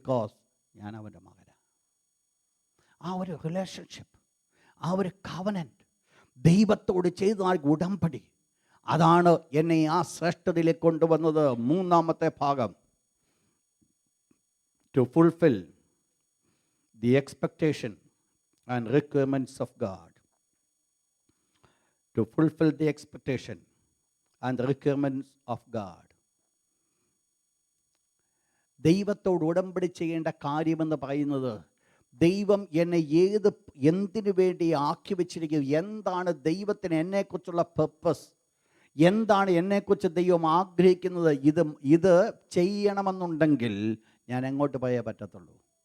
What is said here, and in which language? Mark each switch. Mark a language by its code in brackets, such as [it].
[ml] Because ഞാൻ അവൻ്റെ മകനാണ്. ആ ഒരു റിലേഷൻഷിപ്പ്, ആ ഒരു കവനൻ്റ്, ദൈവത്തോട് ചെയ്ത ഉടമ്പടി, അതാണ് എന്നെ ആ ശ്രേഷ്ഠതയിലേക്ക് കൊണ്ടുവന്നത്. മൂന്നാമത്തെ ഭാഗം, [en] To fulfil the expectation and requirements of God. To fulfill the expectation and the requirements of God. [ml] ദൈവത്തോട് ഉടമ്പടി ചെയ്യേണ്ട കാര്യമെന്ന് പറയുന്നത്, ദൈവം എന്നെ എന്തിനു വേണ്ടി ആക്കി വെച്ചിരിക്കുന്നത്, എന്താണ് ദൈവത്തിന് എന്നെക്കുറിച്ചുള്ള പർപ്പസ്, എന്താണ് എന്നെക്കുറിച്ച് ദൈവം ആഗ്രഹിക്കുന്നത്, ഇത് ചെയ്യണമെന്നുണ്ടെങ്കിൽ ഞാൻ എങ്ങോട്ട് പോയേ പറ്റത്തുള്ളൂ.